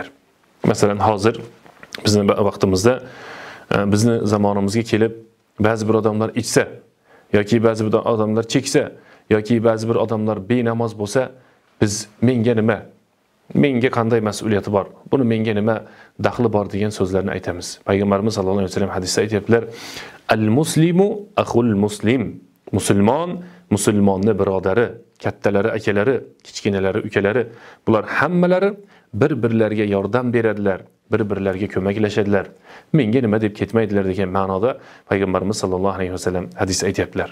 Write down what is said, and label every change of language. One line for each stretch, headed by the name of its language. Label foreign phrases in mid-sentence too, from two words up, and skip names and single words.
Uzbek: Masalan, hozir bizning vaqtimizda, bizning zamonimizga kelib ba'zi bir odamlar ichsa yoki ba'zi bir odamlar cheksa yoki ba'zi bir odamlar benamoz bo'lsa, biz menga nima? Menga qanday mas'uliyati bor? Buni menga nima daxli bor degan so'zlarni aytamiz. Payg'ambarimiz
Arabic: صلى الله عليه وسلم
Uzbek: hadisda aytibdilar:
Arabic: "المسلم أخو المسلم."
Uzbek: Musulmon musulmonning birodari, kattalari akalari, kichkinalari ukalari, bular hammalari bir-birlariga yordam beradilar, bir-birlariga ko'maklashadilar. Menga nima deb ketmaydilar degan ma'noda payg'ambarimiz
Arabic: صلى الله عليه وسلم
Uzbek: hadis aytibdilar.